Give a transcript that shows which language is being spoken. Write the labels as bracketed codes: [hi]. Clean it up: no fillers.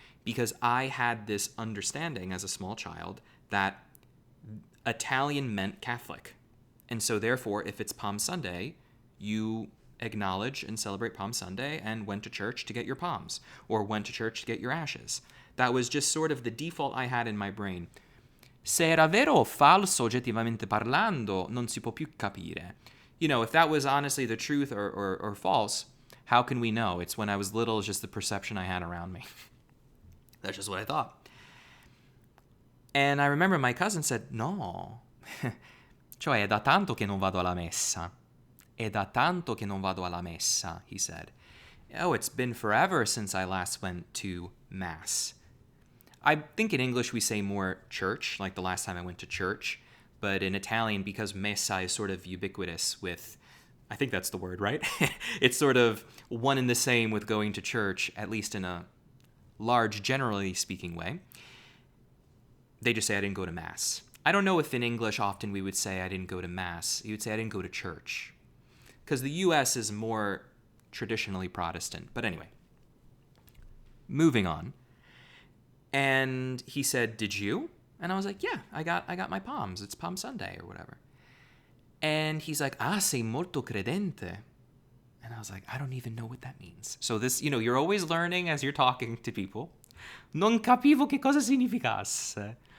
[en] Because I had this understanding as a small child that Italian meant Catholic. And so therefore, if it's Palm Sunday, you acknowledge and celebrate Palm Sunday and went to church to get your palms or went to church to get your ashes. That was just sort of the default I had in my brain. [it] Se era vero o falso, oggettivamente parlando, non si può più capire. [en] You know, if that was honestly the truth or false, how can we know? It's when I was little, it's just the perception I had around me. That's just what I thought. And I remember my cousin said, no, [it] cioè è da tanto che non vado alla messa. È da tanto che non vado alla messa, [en] he said. Oh, it's been forever since I last went to Mass. I think in English we say more church, like the last time I went to church. But in Italian, because messa is sort of ubiquitous with, I think that's the word, right? It's sort of one and the same with going to church, at least in a large, generally speaking way. They just say I didn't go to Mass. I don't know if in English often we would say I didn't go to Mass. You would say I didn't go to church. Because the US is more traditionally Protestant. But anyway, moving on. And he said, did you? And I was like, yeah, I got my palms. It's Palm Sunday or whatever. And he's like, [it] sei molto credente. [en] And I was like, I don't even know what that means. So this, you know, you're always learning as you're talking to people. [it] Non capivo che cosa significasse.